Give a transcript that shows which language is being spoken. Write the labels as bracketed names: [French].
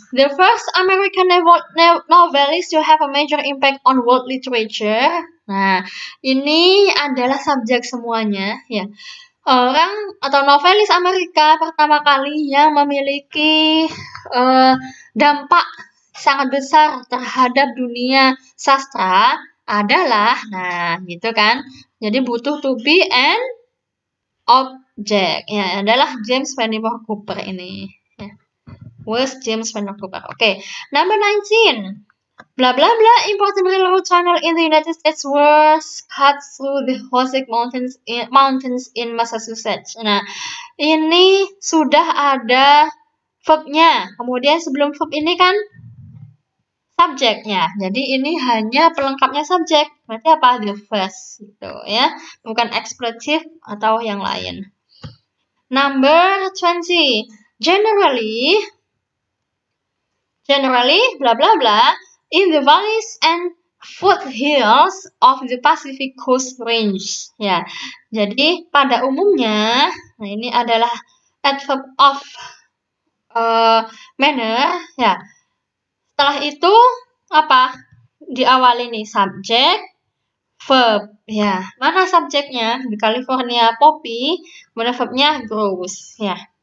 [English] The first American novelist to have a major impact on world literature. [Indonesian] Nah, ini adalah subjek semuanya ya. Orang atau novelis Amerika pertama kali yang memiliki dampak sangat besar terhadap dunia sastra adalah, nah gitu kan, jadi butuh to be an object, ya adalah James Fenimore Cooper ini. [English] Ya. Was James Fenimore Cooper. Oke. Number 19. Blah blah blah, important railroad tunnel in the United States was cut through the Ozark Mountains in Massachusetts. [Indonesian] Nah, ini sudah ada verbnya. Kemudian sebelum verb ini kan subjeknya. Jadi ini hanya pelengkapnya subjek. Berarti apa? [English] The first [Indonesian] gitu ya. Bukan expletive atau yang lain. [English] Number 20. Generally, blah blah blah, in the valleys and foothills of the Pacific Coast Range. [Indonesian] Ya, jadi pada umumnya, nah ini adalah adverb of manner. Ya, setelah itu apa? Diawali nih subjek, verb. Ya, mana subjeknya? Di California poppy, mana verbnya grows. Ya.